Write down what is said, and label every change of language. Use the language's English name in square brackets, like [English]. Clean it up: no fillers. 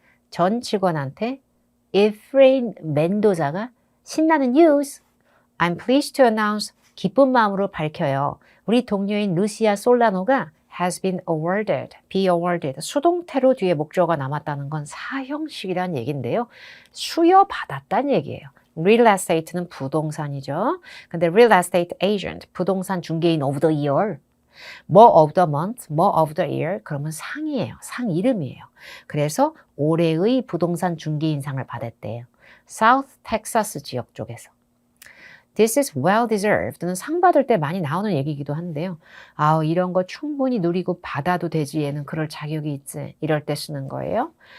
[Korean] 전 직원한테 에프레인 멘도자가 신나는 뉴스, [English] I'm pleased to announce, [Korean] 기쁜 마음으로 밝혀요. 우리 동료인 루시아 솔라노가 [English] has been awarded, be awarded, [Korean] 수동태로 뒤에 목적어가 남았다는 건 사형식이라는 얘기인데요. 수여받았다는 얘기예요. Real estate는 부동산이죠. 근데 real estate agent, 부동산 중개인 of the year, 뭐 of the month, 뭐 of the year, 그러면 상이에요. 상 이름이에요. 그래서 올해의 부동산 중개인상을 받았대요. South Texas 지역 쪽에서. [English] This is well deserved [Korean] 는 상 받을 때 많이 나오는 얘기이기도 한데요. 아, 이런 거 충분히 누리고 받아도 되지, 얘는 그럴 자격이 있지, 이럴 때 쓰는 거예요.